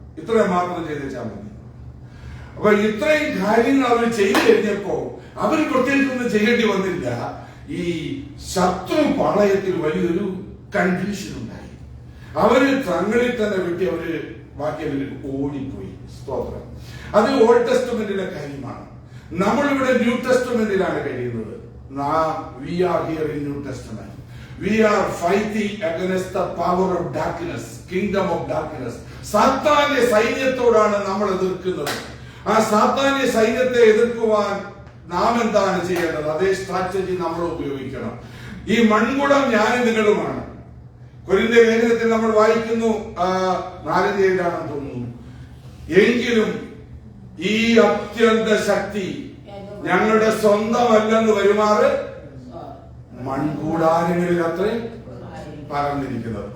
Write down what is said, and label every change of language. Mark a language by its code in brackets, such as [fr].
[ml] ഇത്രയും മാത്രം ചെയ്തേച്ചാൽ മതി. അപ്പൊ ഇത്രയും കാര്യങ്ങൾ അവർ ചെയ്തു കഴിഞ്ഞപ്പോ അവർ പ്രത്യേകിച്ചൊന്നും ചെയ്യേണ്ടി വന്നില്ല. ഈ ശത്രു പാളയത്തിൽ വലിയൊരു കൺഫ്യൂഷൻ ഉണ്ടായി. അവര് തങ്ങളിൽ തന്നെ വിട്ട് അവര് ബാക്കിയവര് ഓടിപ്പോയി. സ്തോത്രം. അത് ഓൾഡ് ടെസ്റ്റ്മെന്റിലെ കാര്യമാണ്. നമ്മളിവിടെ ന്യൂ ടെസ്റ്റ്മെന്റിലാണ് കഴിയുന്നത്. [en] We are here in New Testament. We are fighting against the power of darkness, kingdom of darkness. [ml] സാത്താന്റെ സൈന്യത്തോടാണ് നമ്മൾ എതിർക്കുന്നത്. ആ സാത്താന്റെ സൈന്യത്തെ എതിർക്കുവാൻ നാം എന്താണ് ചെയ്യേണ്ടത്? അതേ സ്ട്രാറ്റജി നമ്മൾ ഉപയോഗിക്കണം. ഈ മൺകുടം ഞാനും നിങ്ങളുമാണ്. കൊരിന്ത്യ ലേഖനത്തിൽ നമ്മൾ വായിക്കുന്നു, 4:7 തോന്നുന്നു, എങ്കിലും ഈ അത്യന്ത ശക്തി ഞങ്ങളുടെ സ്വന്തമല്ലെന്ന് വരുമാറ് മൺകൂടാരങ്ങളിൽ അത്രേ പറന്നിരിക്കുന്നത്.